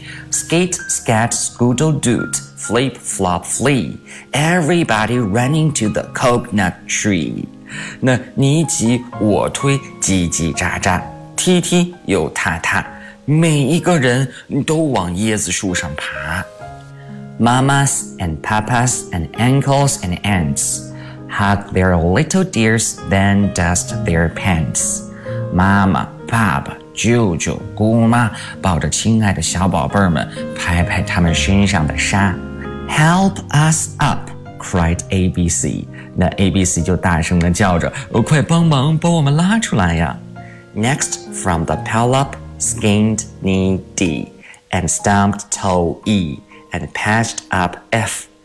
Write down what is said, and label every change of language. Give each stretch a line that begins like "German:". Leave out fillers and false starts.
English: Skate, scat, scoodle, doot, flip, flop, flee. Everybody running to the coconut tree.
Chinese: 那你挤我推，叽叽喳喳，踢踢又踏踏，每一个人都往椰子树上爬。
English: Mamas and papas and uncles and aunts hug their little dears, then dust their pants. Mama, papa.
Chinese: 舅舅姑妈抱着亲爱的小宝贝们，拍拍他们身上的沙。
English: Help us up, cried ABC.
Chinese: 那 ABC 就大声地叫着，快帮忙把我们拉出来呀。
English: Next from the pile up, skinned knee D, and stumped toe E, and patched up F.